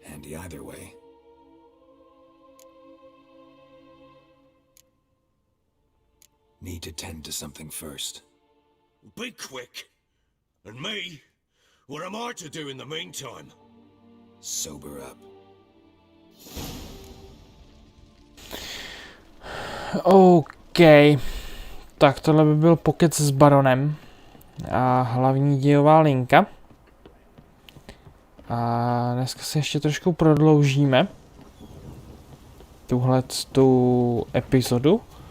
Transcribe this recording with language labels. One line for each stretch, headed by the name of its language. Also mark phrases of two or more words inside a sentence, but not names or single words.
English: Handy either way. Need to tend to something first. Be quick! And me? What am I to do in the meantime? Sober up. OK.
Czech: Tak tohle by byl pokec s baronem. A hlavní dějová linka. A dneska si ještě trošku prodloužíme tu epizodu.